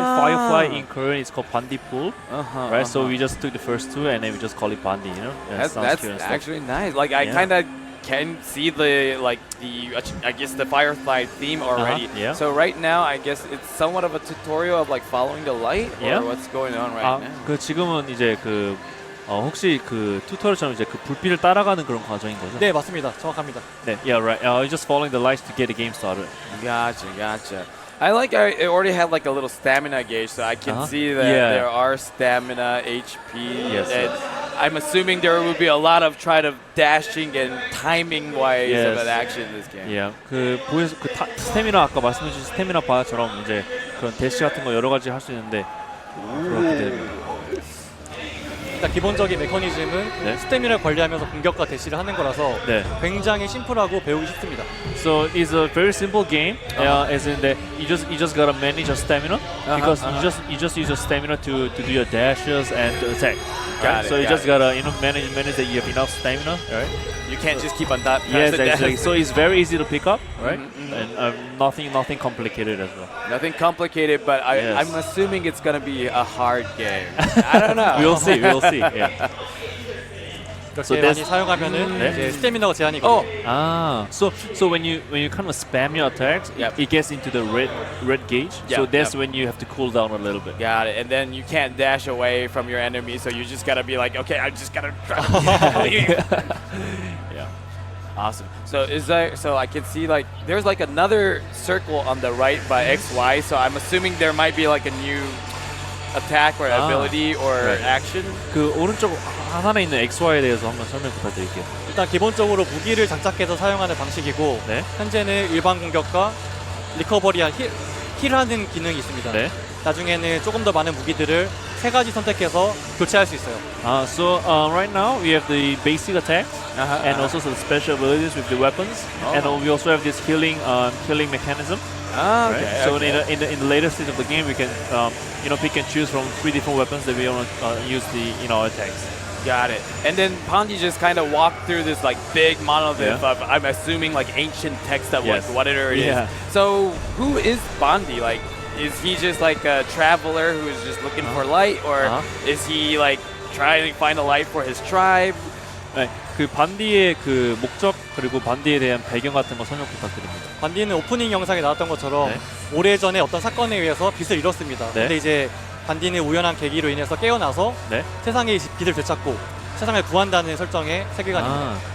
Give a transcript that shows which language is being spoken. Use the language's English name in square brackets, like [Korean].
[English] Firefly in Korean is called Bandi pool. Right. So we just took the first two and then we just call it Bandi. You know. That's actually nice. Like I kind of can see the I guess the firefly theme already. Yeah. So right now I guess it's somewhat of a tutorial of like following the light or what's going on right now. [Korean] 그 지금은 이제 혹시 그 튜토리얼처럼 이제 그 불빛을 따라가는 그런 과정인 거죠? 네, 맞습니다. 정확합니다. [English] 네, yeah, right. You're just following the lights to get the game started. Gotcha. I already had like a little stamina gauge, so I can see that there are stamina, HP. Yes. And I'm assuming there will be a lot of dashing and timing wise of an action in this game. Yeah. [Korean] 스태미나 아까 말씀해 주신 스태미나 바처럼 이제 그런 대시 같은 거 여러 가지 할 수 있는데 그렇게 됩니다. 일단 기본적인 메커니즘은 스태미나를 관리하면서 공격과 대시를 하는 거라서 굉장히 심플하고 배우기 쉽습니다. [English] So it's a very simple game. As in that you just gotta manage your stamina because you just use your stamina to do your dashes and to attack. Got it. So you just gotta manage that you have enough stamina. Right. You can't just keep on that. Yes, exactly. So it's very easy to pick up, right? And nothing complicated as well. Nothing complicated, but I'm assuming it's gonna be a hard game. I don't know. We'll see. Yeah. [Korean] So 많이 사용하면은 이제 스태미나가 제한이거든요. [English] So when you kind of spam your attacks, it gets into the red gauge. So that's when you have to cool down a little bit. Got it. And then you can't dash away from your enemy, so you just gotta be like, okay, I just gotta try. Yeah. Awesome. So I can see like there's like another circle on the right by XY. So I'm assuming there might be like a new attack or ability or action. [Korean] 그 오른쪽 하단에 있는 XY에 대해서 한번 설명 부탁드릴게요. 일단 기본적으로 무기를 장착해서 사용하는 방식이고 현재는 일반 공격과 리커버리한 힐하는 기능이 있습니다. 네. 나중에는 조금 더 많은 무기들을 3가지 선택해서 교체할 수 있어요. [English] So right now we have the basic attack and also some special abilities with the weapons, and we also have this healing mechanism. Okay. Right? So in the later stage of the game, we can pick and choose from 3 different weapons that we want to use our attacks. Got it. And then Pondy just kind of walked through this like big monolith of, I'm assuming, like ancient text of like whatever it is. So who is Pondy? Like, is he just like a traveler who is just looking for light, or is he like trying to find a light for his tribe? [Korean] 네, 그 반디의 그 목적 그리고 반디에 대한 배경 같은 거 설명 부탁드립니다. 반디는 오프닝 영상에 나왔던 것처럼 오래전에 어떤 사건에 의해서 빛을 잃었습니다. 근데 이제 반디는 우연한 계기로 인해서 깨어나서 세상의 빛을 되찾고 세상을 구한다는 설정의 세계관입니다.